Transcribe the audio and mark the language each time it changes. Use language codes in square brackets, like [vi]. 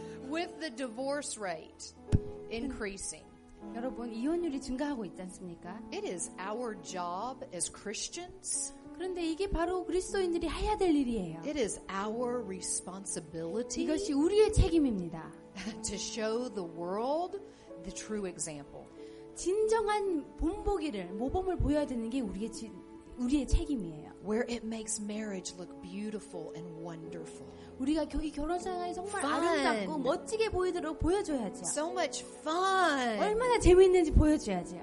[en] With the divorce rate increasing, [ko] 여러분, 이혼율이 증가하고 있지 않습니까? [en] it is our job as Christians. [ko] 그런데 이게 바로 그리스도인들이 해야 될 일이에요. [en] It is our responsibility [ko] 이것이 우리의 책임입니다. [en] to show the world the true example. [ko] 진정한 본보기를, 모범을 보여야 되는 게 우리의 책임이에요. [en] Where it makes marriage look beautiful and wonderful. [ko] 우리가 이 결혼 생활이 정말 [en] Fun. [ko] 아름답고 멋지게 보이도록 보여줘야죠. [en] So much fun. [ko] 얼마나 재미있는지 보여줘야죠.